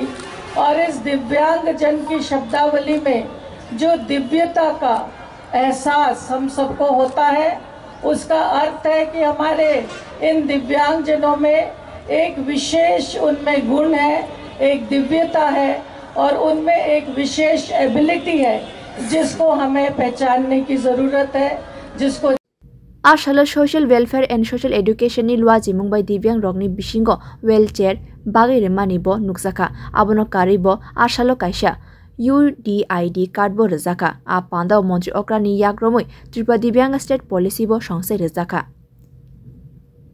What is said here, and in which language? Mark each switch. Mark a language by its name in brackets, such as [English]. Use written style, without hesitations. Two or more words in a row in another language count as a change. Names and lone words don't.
[Hindi] और इस दिव्यांग जन की शब्दावली में जो दिव्यता का एहसास हम सबको होता है, उसका अर्थ है कि हमारे इन दिव्यांग जनों में एक विशेष उनमें गुण है, एक दिव्यता है और उनमें एक विशेष एबिलिटी है जिसको हमें पहचानने की ज़रूरत है, जिसको [Kok Borok] आशालो सोशल वेलफेयर एंड सोशल एडुकेशन नि लुआजी मुंबई दिव्यांग रगनि बिसिंगो व्हीलचेयर बागैरे मानिबो नुकसाखा आबनो कारिबो आशालो काइसा UDID कार्ड बो रजाखा आ पांदाव मंत्री ओक्रानि याग्रमै त्रिपुरा दिव्यांग स्टेट पॉलिसी बो संसे रजाखा।